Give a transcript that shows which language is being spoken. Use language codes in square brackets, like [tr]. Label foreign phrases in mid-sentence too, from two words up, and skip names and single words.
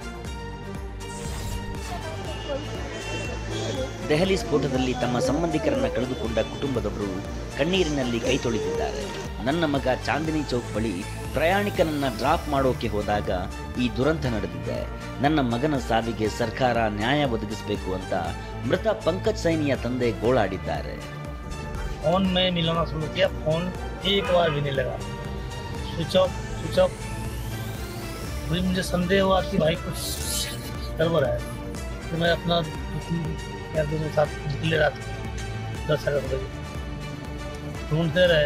[kn] ದೆಹಲಿ ಸ್ಫೋಟದಲ್ಲಿ ತಮ್ಮ ಸಂಬಂಧಿಕರನ್ನ ಕಳೆದುಕೊಂಡ ಕುಟುಂಬದವರು ಕಣ್ಣೀರಿನಲ್ಲಿ ಕೈ ತೊಳೆದಿದ್ದಾರೆ. ನನ್ನ ಮಗ ಚಾಂದಿನಿ ಚೌಕ್ ಬಳಿ ಪ್ರಯಾಣಿಕನನ್ನ ಡ್ರಾಪ್ ಮಾಡೋಕೆ ಹೋದಾಗ ಈ ದುರಂತ ನಡೆದಿದೆ. ನನ್ನ ಮಗನ ಸಾವಿಗೆ ಸರ್ಕಾರ ನ್ಯಾಯ ಒದಗಿಸಬೇಕು ಅಂತ ಮೃತ ಪಂಕಜ್ ಸೈನಿಯ ತಂದೆ ಗೋಳಾಡಿದ್ದಾರೆ. [hi] फोन में मिलाना शुरू किया, फोन एक बार भी नहीं लगा, [en] switch off. [hi] मुझे संदेह हुआ कि भाई कुछ गड़बड़ है. तो मैं अपना यार दोनों साथ निकले रात 10-11 बजे ढूंढते रहे.